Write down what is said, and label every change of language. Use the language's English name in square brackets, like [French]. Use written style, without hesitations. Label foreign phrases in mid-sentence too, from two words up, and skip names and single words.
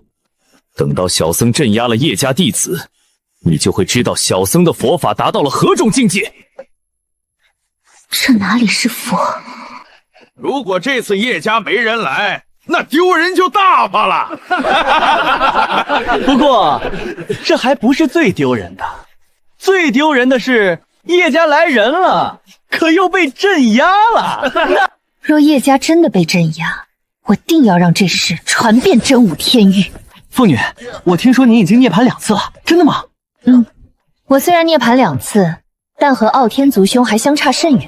[Chinese] 等到小僧鎮壓了葉家弟子，你就會知道小僧的佛法達到了何種境界。這哪裡是佛？如果這次葉家沒人來，那丟人就大發了。不過，這還不是最丟人的，最丟人的是葉家來人了，可又被鎮壓了。若葉家真的被鎮壓，我定要讓這事傳遍真武天域。鳳女，我聽說你已經涅槃2次了，真的嗎？我雖然涅槃2次，但和傲天族兄還相差甚遠。